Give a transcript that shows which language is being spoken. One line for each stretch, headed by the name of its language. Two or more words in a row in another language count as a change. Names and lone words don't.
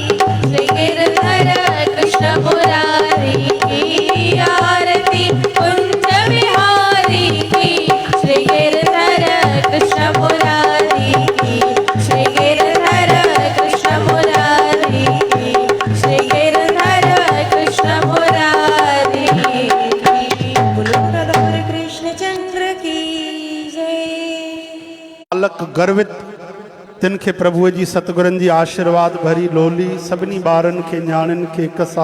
Hindi: श्री गिरधर कृष्ण मुरारी की आरती कुंज विहारी की श्री गिरधर कृष्ण मुरारी की श्री गिरधर कृष्ण मुरारी की श्री गिरधर कृष्ण मुरारी की बोलो राधा कृष्ण चंद्र की जय।
Sindhi: बालक गर्वित तिनखे प्रभु जी सतगुरन जी आशीर्वाद भरी लोली सभिनी ॿारनि खे न्याणियुनि खे हिक साथ